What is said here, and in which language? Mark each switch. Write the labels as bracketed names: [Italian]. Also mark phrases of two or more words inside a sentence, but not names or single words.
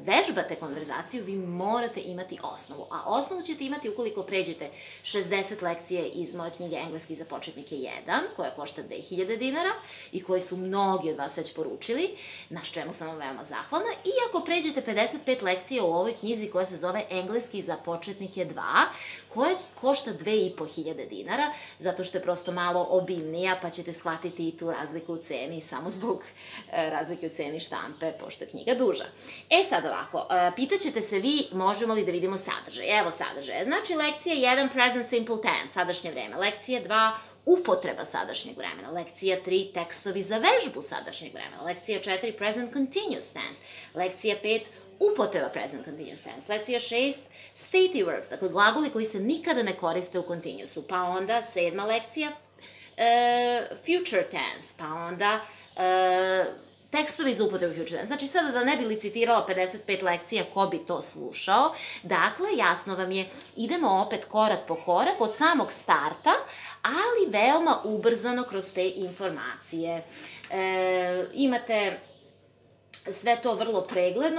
[Serbian] vežbate konverzaciju, vi morate imati osnovu, a osnovu ćete imati ukoliko pređete 60 lekcije iz moje knjige Engleski za početnike 1, koja košta 2000 dinara i koji su mnogi od vas već poručili, na čemu sam vam veoma zahvalna, i ako pređete 55 lekcija u ovoj knjizi koja se zove Engleski za početnike 2, koja košta 2500 dinara, zato što je prosto malo obimnija, pa ćete shvatiti i tu razliku u ceni, samo zbog razlike u ceni štampe, pošto je knjiga duža. Sad ovako, pitaćete se vi, možemo li da vidimo sadržaj? Evo sadržaja. Znači, lekcija 1, [English] present simple tense, [Serbian] sadašnje vreme. Lekcija 2, upotreba sadašnjeg vremena. Lekcija 3, tekstovi za vežbu sadašnjeg vremena. Lekcija 4, [English] present continuous tense. [Serbian] Lekcija 5, upotreba [English] present continuous tense. Lekcija 6, stative verbs, [Serbian] dakle glagoli koji se nikada ne koriste u continuousu. Pa onda 7. lekcija, [English] future tense, [Serbian] pa onda tekstovi za upotrebu [English] future tense. [Serbian] Znači, sada da ne bi licitirala 55 lekcija, ko bi to slušao? Dakle, jasno vam je, idemo opet korak po korak, od samog starta, ali veoma ubrzano kroz te informacije. Imate sve to vrlo pregledno.